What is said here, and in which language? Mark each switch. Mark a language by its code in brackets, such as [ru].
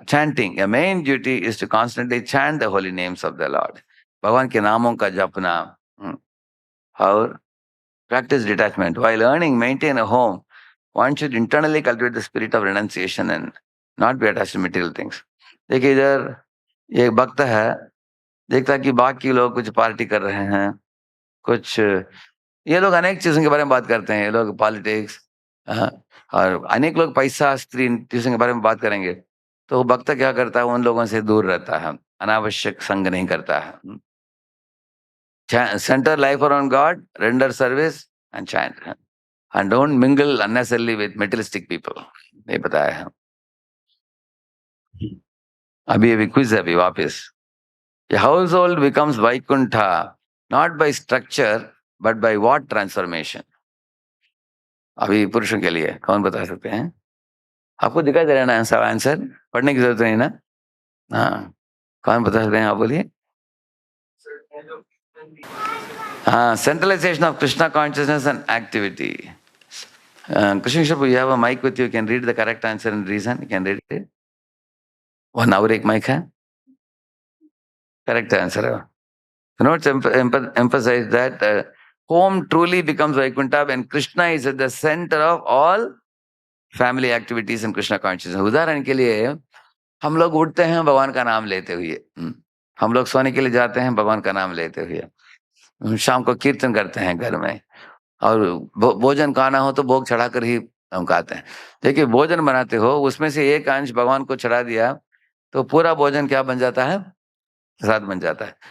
[en] Chanting, a main duty is to constantly chant the holy names of the Lord. [hi] भगवान के नामों का जपना. और [en] practice detachment. While earning, maintain a home, one should internally cultivate the spirit of renunciation and not be attached to material things. [hi] देखिए इधर एक भक्त है, देखता है कि बाकी लोग कुछ पार्टी कर रहे हैं, कुछ ये लोग अनेक चीजों के बारे में बात करते हैं. ये लोग पॉलिटिक्स और अनेक लोग पैसा, स्त्री, इन चीजों के बारे में बात करेंगे. तो भक्त क्या करता है, उन लोगों से दूर रहता है, अनावश्यक संग नहीं करता है. [en] Center life around God, render service and chant. And don't mingle unnecessarily with materialistic people. [hi] ये बताया है. अभी क्विज है अभी वापस. [en] A household becomes Vaikuntha not by structure but by what transformation? [hi] अभी पुरुषों के लिए कौन बता सकते हैं? आपको दिखाई दे रहा है ना सब आंसर? पढ़ने की जरूरत नहीं ना? हाँ, कौन बता सकते हैं? आप बोलिए. [en] हाँ, centralization of Krishna consciousness and activity. Krishna Prabhu, you have a mic with you. You can read the correct answer and reason. You can read it. [hi] 1 hour एक mic है. [en] Correct answer है. Notes emphasize that home truly becomes Vaikuntha when Krishna is at the center of all family activities and Krishna consciousness. [hi] उदाहरण के लिए हम लोग उठते हैं भगवान का नाम लेते हुए, हम लोग सोने के लिए जाते हैं भगवान का नाम लेते हुए, शाम को कीर्तन करते हैं घर में, और भोजन खाना हो तो भोग चढ़ाकर ही हम खाते हैं. देखिए भोजन बनाते हो, उसमें से एक अंश भगवान को चढ़ा दिया तो पूरा भोजन क्या बन जाता है? प्रसाद बन जाता है.